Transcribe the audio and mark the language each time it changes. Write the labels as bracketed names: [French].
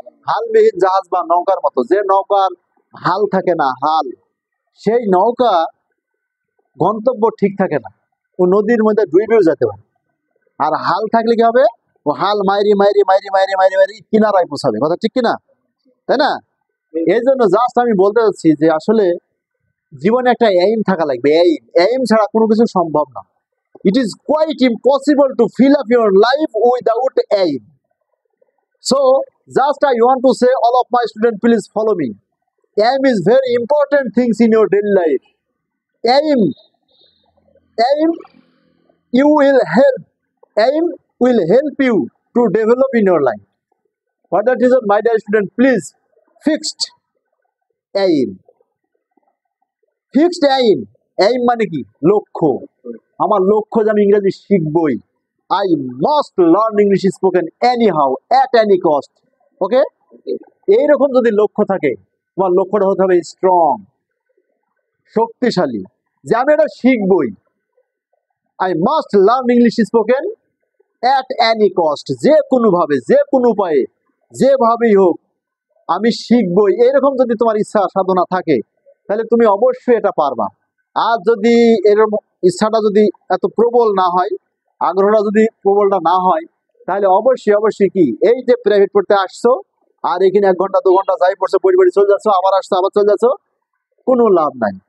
[Bangla] হালবিহীন জাহাজ বা নৌকার মতো। যে নৌকার হাল থাকে না, হাল, সেই নৌকা গন্তব্য ঠিক থাকে না, ও নদীর মধ্যে ডুবেও যেতে পারে। আর হাল থাকলে কি হবে? ও হাল মাইরি মাইরি মাইরি মাইরি মাইরি মাইরি কিনারায় পৌঁছাবে। কথা ঠিক কিনা? তাই না? এই জন্য জাস্ট আমি বলতে চাচ্ছি যে আসলে জীবনে একটা এইম থাকা লাগবে। এইম ছাড়া কোনো কিছু সম্ভব না। [English] It is quite impossible to fill up your life without aim. So, just I want to say, all of my students, please follow me. Aim is very important things in your daily life. Aim, you will help. Aim will help you to develop in your life. For that reason, my dear student, please fixed aim. [Bangla] Fixed aim. Aim মানে কি? লক্ষ্য। আমার লক্ষ্য যে আমি ইংরেজি শিখবই। [English] I must learn English spoken anyhow, at any cost. Okay? [Bangla] এইরকম যদি লক্ষ্য থাকে, তোমার লক্ষ্যটা হতে হবে স্ট্রং, শক্তিশালী, যে আমি এটা শিখবই। [English] I must learn English spoken at any cost. [Bangla] যে কোনোভাবে, যে কোনো উপায়ে, যেভাবেই হোক আমি শিখবই। এরকম যদি তোমার ইচ্ছা সাধনা থাকে, তাহলে তুমি অবশ্যই এটা পারবা। আর যদি এরকম ইচ্ছাটা যদি এত প্রবল না হয়, আগ্রহটা যদি প্রবলটা না হয়, তাহলে অবশ্যই কি, এই যে প্রাইভেট পড়তে আসছো আর এখানে 1 ঘন্টা 2 ঘন্টা যাই পড়ছো, পড়ি চলে যাচ্ছ, আবার আসছো, আবার চলে যাচ্ছ, কোনো লাভ নাই।